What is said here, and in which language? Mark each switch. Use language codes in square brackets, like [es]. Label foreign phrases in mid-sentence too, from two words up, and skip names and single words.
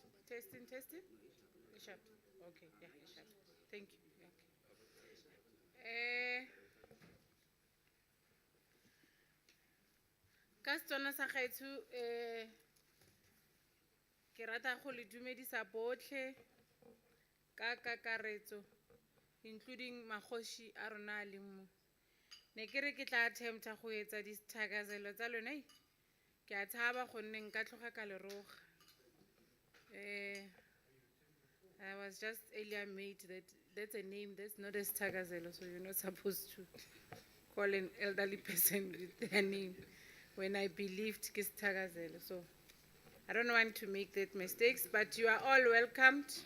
[en] Testing. Sharp. Okay, yeah, sharp. Thank you. Okay. [tn] Ka setswana sa gaetsho ke rata go le dumedisa botlhe ka kakaretso including magoši a rona a leng mo. Ne ke re ke tla attempta go etsa dithakazelo tsa lona ke a tshaba gonne nka tloga ka leroga. [en] I was just earlier made that's a name, that's not a sthakazelo, so you're not supposed to call an elderly person with their name when I believed [tn] ke sthakazelo. [en] So I don't want to make that mistakes, but you are all welcomed.